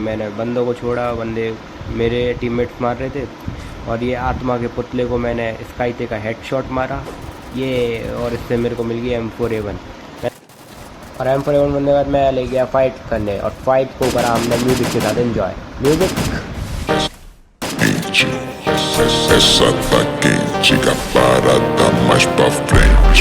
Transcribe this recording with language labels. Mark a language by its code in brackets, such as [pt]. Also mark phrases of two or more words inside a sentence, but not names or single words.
[hi] मैंने बंदों को छोड़ा, बंदे मेरे टीममेट्स मार रहे थे और ये आत्मा के पुतले को मैंने स्काईते का हेडशॉट मारा ये, और इससे मेरे को मिल गया M4A1। और M4A1 बनने के बाद मैं ले गया फाइट करने और फाइट को करा हमने म्यूजिक के साथ एंजॉय। म्यूजिक [pt] essa tá quente, a parada mais pra frente.